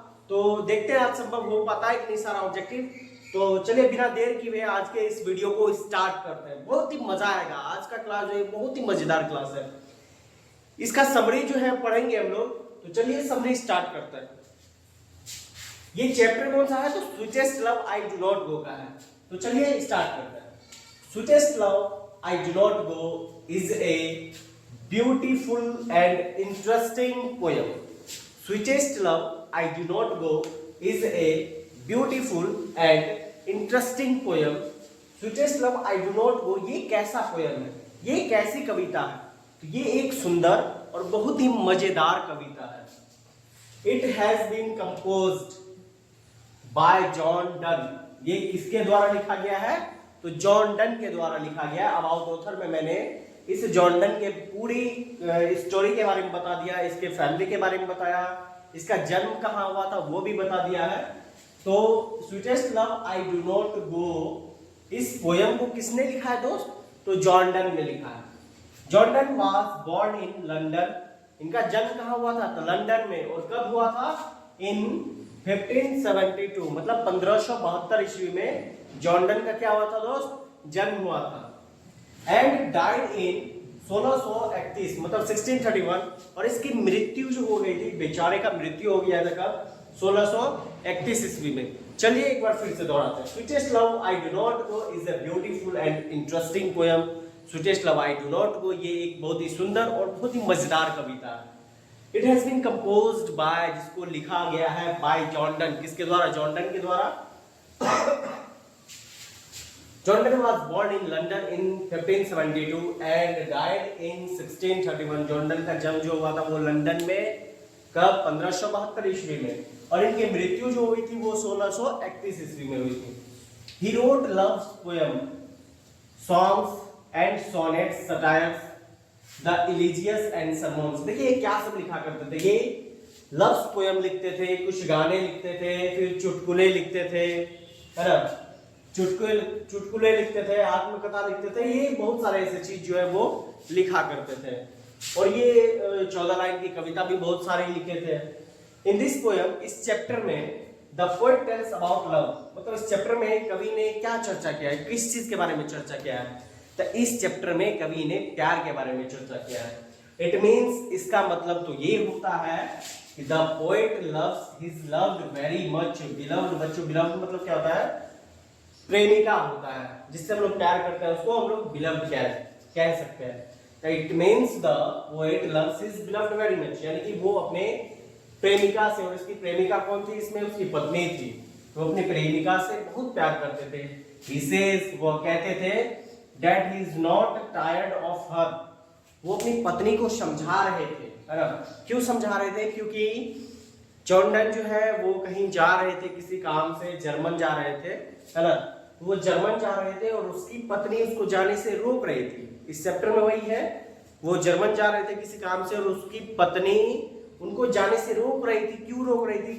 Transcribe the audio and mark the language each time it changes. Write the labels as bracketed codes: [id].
[hi] तो देखते हैं आज संभव हो पाता है कि नहीं सारा ऑब्जेक्टिव। तो चलिए बिना देर किए आज के इस वीडियो को स्टार्ट करते हैं। बहुत ही मजा आएगा। आज का क्लास जो है बहुत ही मजेदार क्लास है। इसका समरी जो है पढ़ेंगे हम लोग। तो चलिए समरी स्टार्ट करते हैं। ये चैप्टर कौन सा है? तो sweetest love I do not go का है। तो चलिए स्टार्ट करते हैं। [en] Sweetest love I do not go is a beautiful and interesting poem. Sweetest love I do not go is a beautiful and interesting poem. [hi] Sweetest love I do not go ये कैसा poem है, ये कैसी कविता है? तो ये एक सुंदर और बहुत ही मजेदार कविता है। [en] It has been composed by John Donne. [hi] ये किसके द्वारा लिखा गया है? तो जॉन डन के द्वारा लिखा गया। अबाउट ऑथर में मैंने इस जॉन डन के पूरी स्टोरी के बारे में बता दिया, इसके फैमिली के बारे में बताया, इसका जन्म कहाँ हुआ था वो भी बता दिया है। तो sweetest love I do not go इस पोयम को किसने लिखा है दोस्त? तो जॉन डन ने लिखा है। John Donne [en] was born in [hi] London. इनका जन्म कहाँ हुआ था? तो लंदन में। और कब हुआ था? इन 1572 मतलब 1572 ईस्वी में जॉन डन का क्या हुआ था दोस्त? जन्म हुआ था। [en] And died in 1631 मतलब 1631। [hi] और इसकी मृत्यु जो हो गई थी, बेचारे का मृत्यु हो गया था कब? 1631 ईस्वी में। चलिए एक बार फिर से दोहराते हैं। [en] Sweetest love I do not go is a beautiful and interesting poem. [hi] Sweetest love I do not go ये एक बहुत ही सुंदर और बहुत ही मजेदार कविता है। [en] it has been composed by, [hi] जिसको लिखा गया है [en] By John Donne. [hi] किसके द्वारा? जॉन डन के द्वारा। [en] John Donne was born in London in 1572 and died in 1631. [hi] John Donne का जन्म जो हुआ था वो लंदन में कब? 1572 ईस्वी में। और इनकी मृत्यु जो हुई थी वो 1631 ईस्वी में हुई थी। [en] He wrote love poem, songs and sonnets, satires, the elegies and sermons. [hi] देखिए क्या सब लिखा करते थे। ये लव पोयम लिखते थे, कुछ गाने लिखते थे, फिर चुटकुले लिखते थे, है ना, चुटकुले लिखते थे, आत्मकथा लिखते थे। ये बहुत सारे ऐसे चीज जो है वो लिखा करते थे। और ये 14 लाइन की कविता भी बहुत सारे लिखे थे। [en] in this poem, [hi] इस चैप्टर में [en] the poet tells about love, [hi] मतलब इस चैप्टर में कवि ने क्या चर्चा किया है, किस चीज के बारे में चर्चा किया है? तो इस चैप्टर में कवि ने प्यार के बारे में चर्चा किया है। [en] it means, [hi] इसका मतलब तो ये होता है कि [en] The poet loves his loved very much. [hi] Beloved, बच्चों बिलव्ड मतलब क्या होता है? प्रेमिका होता है, जिससे हम लोग प्यार करते हैं उसको हम लोग बिलव्ड कह सकते हैं। [en] it means the poet loves his beloved very much, [hi] यानी कि वो अपने प्रेमिका से, और इसकी प्रेमिका कौन थी? इसमें उसकी पत्नी थी। वो अपनी प्रेमिका से बहुत प्यार करते थे। [en] He says, [hi] वो कहते थे [en] that he is not tired of her। [hi] वो अपनी पत्नी को समझा रहे थे, है ना। क्यों समझा रहे थे? क्योंकि जॉन डन जो है वो कहीं जा रहे थे किसी काम से, जर्मन जा रहे थे, है ना। वो जर्मन जा रहे थे और उसकी पत्नी उसको जाने से रोक रही थी। इस चैप्टर में वही है, वो जर्मन जा रहे थे किसी काम से और उसकी पत्नी उनको जाने से रोक रही थी। क्यों रोक रही थी?